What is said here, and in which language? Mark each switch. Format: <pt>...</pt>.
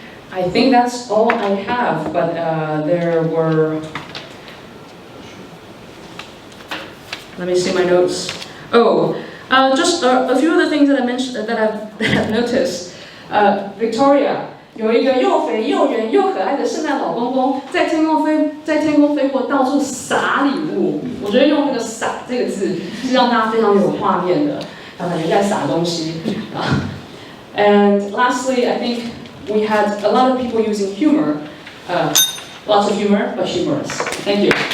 <en>I think that's all I have, but there were, let me see my notes. Oh, just a few of the things that I mentioned that I've noticed.</en> <zh>Victoria 有一个又肥又圆又可爱的圣诞老公公，在天空飞过，到处撒礼物。我觉得用那个撒这个字是让大家非常有画面的，感觉在撒东西。</zh> <en>And lastly, I think we had a lot of people using humor, lots of humor, but humorous. Thank you.</en>